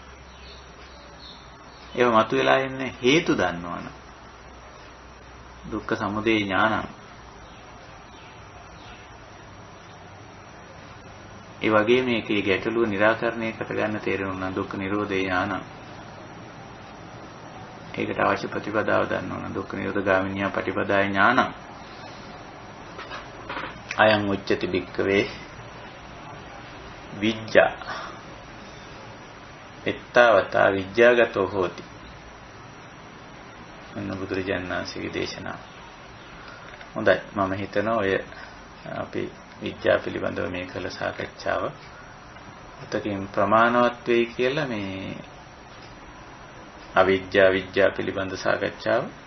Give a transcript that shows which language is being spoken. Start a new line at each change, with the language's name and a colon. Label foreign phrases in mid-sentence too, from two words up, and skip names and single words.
Sinhala: ඒව මතුවලා එන්නේ හේතු දන්නවනම්
Pali: දුක්ඛ සමුදය ඥානං.
Sinhala: ඒ වගේ මේකේ ගැටලුව निराකරණය කරගන්න තේරෙනවා
Pali: දුක්ඛ නිරෝධේ ඥානං.
Sinhala: ඒකට අවශ්‍ය ප්‍රතිපදාව දන්න ඕන.
Pali: දුක්ඛ නිරෝධ ගාමිනියා පටිපදාය ඥානං. අයං උච්චති භික්ඛවේ විජ්ජා. එත්තවතා විජ්ජාගතෝ හෝති.
Sinhala: අන්න බුදුරජාණන් වහන්සේගේ දේශනාව. හොඳයි. මම හිතනවා ඔය අපි විද්‍යාව පිළිබඳව මේ කළ සාකච්ඡාව අතකින් ප්‍රමාණවත් වෙයි කියලා මේ අවිද්‍යාව විද්‍යාව පිළිබඳ සාකච්ඡාව